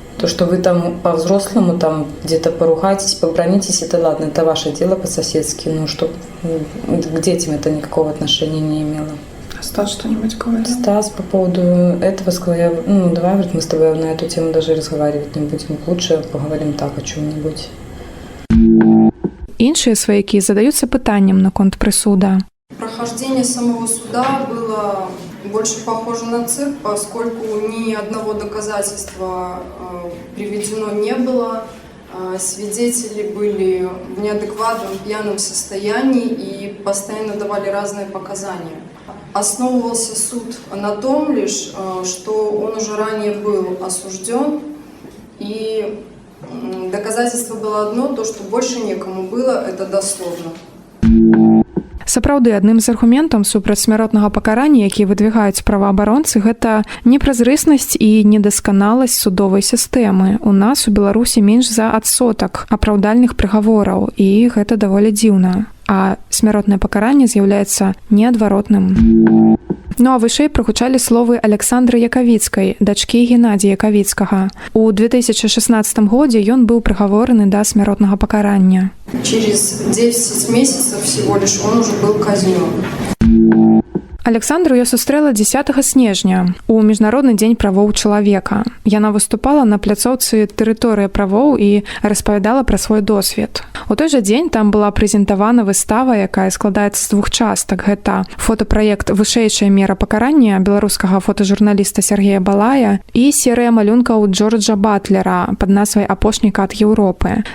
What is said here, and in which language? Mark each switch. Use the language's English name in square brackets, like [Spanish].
[Russian] То, что вы там по-взрослому там где-то поругаетесь, побронитесь, это ладно, это ваше дело по-соседски, чтобы к детям это никакого отношения не имело. А Стас что-нибудь говорил? Стас по поводу этого сказал, давай, говорит, мы с тобой на эту тему даже разговаривать не будем, лучше поговорим так о чем-нибудь. [Belarusian] Іншыя сваякі задаюцца пытаннем наконт прысуда. [Russian] Прохождение самого суда было больше похоже на цирк, поскольку ни одного доказательства приведено не было. Свидетели были в неадекватном пьяном состоянии и постоянно давали разные показания. Основывался суд на том лишь, что он уже ранее был осужден, и доказательство было одно, то, что больше некому было, это дословно. [Belarusian] Сапраўды, адным з аргументаў супраць смяротнага пакарання, які выдвигаюць праваабаронцы, гэта непразрыснасць і недасканаласць судовай сістэмы. У нас у Беларусі менш за адсотак апраўдальных прыгавораў, і гэта даволі дзіўна. А смяротнае пакаранне з'яўляецца неадваротным. А вышэй прагучалі словы Александры Якавіцкай, дачкі Геннадзія Якавіцкага. У 2016 годзе ён быў прыгавораны да смяротнага пакарання. [Russian] Через 10 месяцев всего лишь он уже был казнен. [Belarusian] Александру я сустрэла 10 снежня у міжнародны дзень правоў чалавека. Яна выступала на пляцоўцы тэрыторыя правоў і распавядала пра свой досвед. У той жа дзень там была прэзентавана выстава, якая складаецца з 2 частак. Гэта фотапраект «Вышэйшая мера пакарання» беларускага фотажурналіста Сергея Балая і серыя малюнкаў Джорджа Батлера пад назвай «Апошні кат Еўропы».